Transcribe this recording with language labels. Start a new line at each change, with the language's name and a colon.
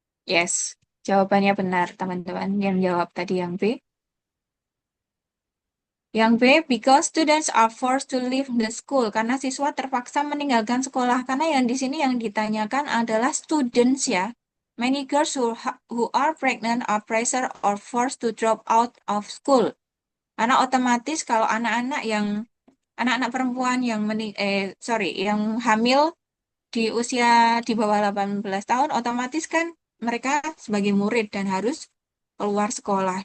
Indonesian: Yes. Jawabannya benar, teman-teman. Yang jawab tadi yang B. Yang B,
English: because students are forced to leave the school.
Indonesian: Karena siswa terpaksa meninggalkan sekolah. Karena yang di sini yang ditanyakan adalah students ya.
English: Many girls who are pregnant are pressured or forced to drop out of school.
Indonesian: Karena otomatis kalau anak-anak perempuan yang hamil di usia di bawah 18 tahun, otomatis kan mereka sebagai murid dan harus keluar sekolah.